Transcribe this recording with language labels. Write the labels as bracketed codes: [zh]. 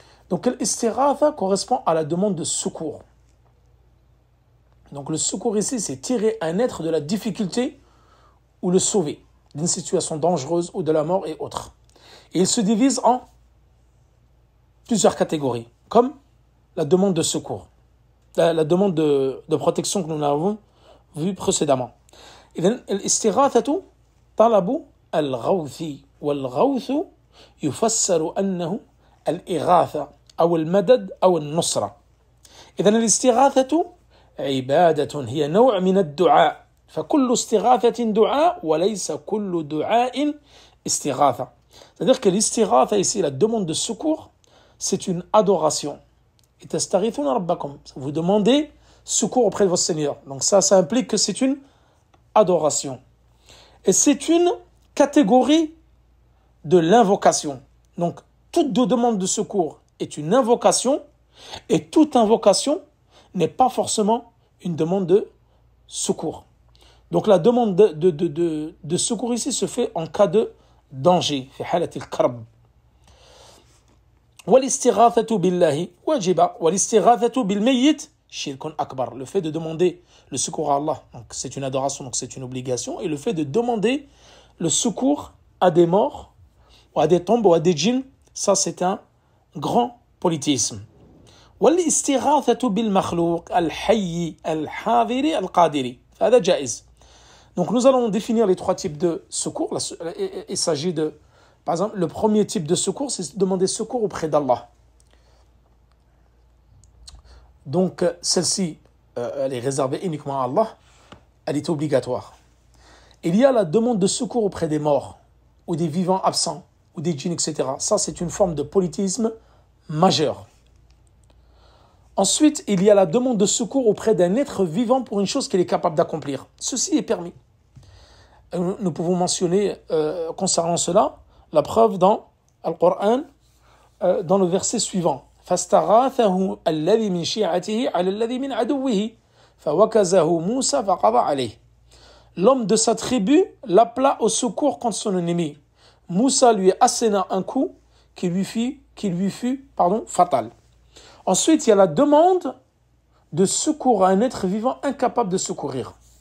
[fr] Donc l'istighatha correspond à la demande de secours. Donc le secours ici, c'est tirer un être de la difficulté ou le sauver d'une situation dangereuse ou de la mort et autres. Et il se divise en plusieurs catégories, comme la demande de secours, la demande de protection que nous avons vue précédemment. [ar] الاستغاثة طلب الغوث والغوث يفسر أنه الإغاثة أو المدد أو النصرة. إذن الاستغاثة عبادة هي نوع من الدعاء فكل استغاثة دعاء وليس كل دعاء استغاثة. [fr] C'est-à-dire que l'istighatha ici, la demande de secours, c'est une adoration. Et [ar] tastaghithuna rabbakum. [fr] Vous demandez secours auprès de votre Seigneur. Donc ça implique que c'est une adoration. Et c'est une catégorie de l'invocation. Donc toute demande de secours est une invocation et toute invocation n'est pas forcément une demande de secours. Donc la demande de secours ici se fait en cas de danger. [ar] في حالة الكرب. والاستغاثة بالله واجبة والاستغاثة بالميت شرك أكبر. [fr] Le fait de demander le secours à Allah, donc c'est une adoration, donc c'est une obligation, et le fait de demander le secours à des morts ou à des tombes ou à des djinns, ça c'est un grand polythéisme. [ar] والاستغاثة بالمخلوق الحي الحاضر القادر هذا جائز. [fr] Donc nous allons définir les trois types de secours. Il s'agit de, par exemple, le premier type de secours, c'est demander secours auprès d'Allah. Donc celle-ci, elle est réservée uniquement à Allah, elle est obligatoire. Il y a la demande de secours auprès des morts, ou des vivants absents, ou des djinns, etc. Ça, c'est une forme de polythéisme majeur. Ensuite, il y a la demande de secours auprès d'un être vivant pour une chose qu'il est capable d'accomplir. Ceci est permis. Nous pouvons mentionner concernant cela la preuve dans le Coran, dans le verset suivant. [ar] فاستغاثه الذي من شيعته على الذي من عدوه فوكزه موسى فقضى عليه. [fr] L'homme de sa tribu l'appela au secours contre son ennemi. Moussa lui asséna un coup qui lui fut fatal. Ensuite, il y a la demande de secours à un être vivant incapable de secourir.